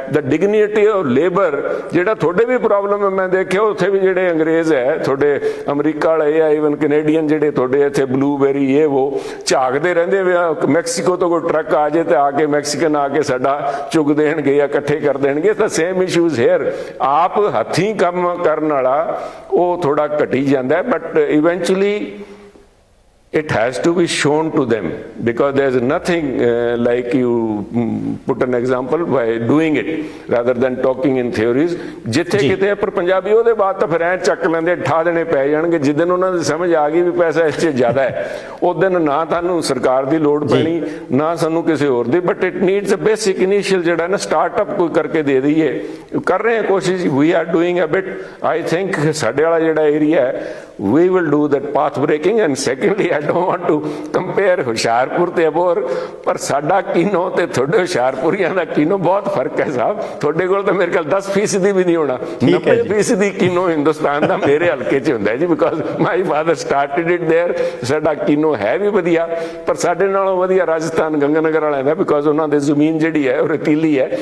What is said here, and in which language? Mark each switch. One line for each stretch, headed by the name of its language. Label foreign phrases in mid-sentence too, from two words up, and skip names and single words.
English: the dignity of labour
Punjabi: ਜਿਹੜਾ ਤੁਹਾਡੇ ਵੀ ਪ੍ਰੋਬਲਮ ਹੈ, ਮੈਂ ਦੇਖਿਆ ਉੱਥੇ ਵੀ ਜਿਹੜੇ ਅੰਗਰੇਜ਼ ਹੈ ਤੁਹਾਡੇ ਅਮਰੀਕਾ ਵਾਲੇ ਆ, ਈਵਨ ਕੈਨੇਡੀਅਨ ਜਿਹੜੇ ਤੁਹਾਡੇ ਇੱਥੇ ਬਲੂਬੇਰੀ ਇਹ ਉਹ ਝਾਕਦੇ ਰਹਿੰਦੇ ਵੇ। ਮੈਕਸੀਕੋ ਤੋਂ ਕੋਈ ਟਰੱਕ ਆ ਜਾਏ ਤੇ ਆ ਕੇ ਮੈਕਸੀਕਨ ਆ ਕੇ ਸਾਡਾ ਚੁਗ ਦੇਣਗੇ ਜਾਂ ਇਕੱਠੇ ਕਰ ਦੇਣਗੇ।
English: ਤਾਂ same issues here.
Punjabi: ਆਪ ਹੱਥੀਂ ਕੰਮ ਕਰਨ ਵਾਲਾ ਉਹ ਥੋੜਾ ਘਟੀ ਜਾਂਦਾ,
English: but eventually it has to be shown to them, because there's nothing like you put an example by doing it rather than talking in theories.
Punjabi: ਜਿੱਥੇ ਕਿਤੇ ਪਰ ਪੰਜਾਬੀ ਉਹਦੇ ਬਾਅਦ ਤਾਂ ਫਿਰ ਐਂ ਚੱਕ ਲੈਂਦੇ, ਠਾ ਦੇਣੇ ਪੈ ਜਾਣਗੇ। ਜਿੱਦਨ ਉਹਨਾਂ ਦੀ ਸਮਝ ਆ ਗਈ ਵੀ ਪੈਸਾ ਇਸ 'ਚ ਜ਼ਿਆਦਾ ਹੈ, ਉਸ ਦਿਨ ਨਾ ਤੁਹਾਨੂੰ ਸਰਕਾਰ ਦੀ ਲੋੜ ਪੈਣੀ ਨਾ ਸਾਨੂੰ ਕਿਸੇ ਹੋਰ ਦੀ।
English: But it needs a basic initial
Punjabi: ਜਿਹੜਾ ਨਾ ਸਟਾਰਟਅਪ ਕੋਈ ਕਰਕੇ ਦੇ ਦਈਏ। ਕਰ ਰਹੇ ਹਾਂ ਕੋਸ਼ਿਸ਼,
English: We are doing a bit. I think
Punjabi: ਸਾਡੇ ਵਾਲਾ ਜਿਹੜਾ ਏਰੀਆ ਹੈ
English: we will do that path breaking. And secondly, I don't want to compare
Punjabi: ਹੁਸ਼ਿਆਰਪੁਰ ਤੇ ਅਬੋਹਰ, ਪਰ ਸਾਡਾ ਕੀਨੋ ਤੇ ਤੁਹਾਡੇ ਹੁਸ਼ਿਆਰਪੁਰੀਆਂ ਦਾ ਕੀਨੋ ਬਹੁਤ ਫਰਕ ਹੈ ਸਾਹਿਬ। ਤੁਹਾਡੇ ਕੋਲ ਤਾਂ ਮੇਰੇ ਖਿਆਲ 10% ਵੀ ਨਹੀਂ ਹੋਣਾ, 90% ਕੀਨੋ ਹਿੰਦੁਸਤਾਨ ਦਾ ਮੇਰੇ ਹਲਕੇ 'ਚ ਹੁੰਦਾ ਹੈ ਜੀ,
English: because my father started it there.
Punjabi: ਸਾਡਾ ਕੀਨੋ ਹੈ ਵੀ ਵਧੀਆ, ਪਰ ਸਾਡੇ ਨਾਲੋਂ ਵਧੀਆ ਰਾਜਸਥਾਨ ਗੰਗਾਨਗਰ ਵਾਲਿਆਂ ਦਾ, ਬਿਕਾਜ਼ ਉਹਨਾਂ ਦੀ ਜ਼ਮੀਨ ਜਿਹੜੀ ਹੈ ਉਹ ਰਤੀਲੀ ਹੈ।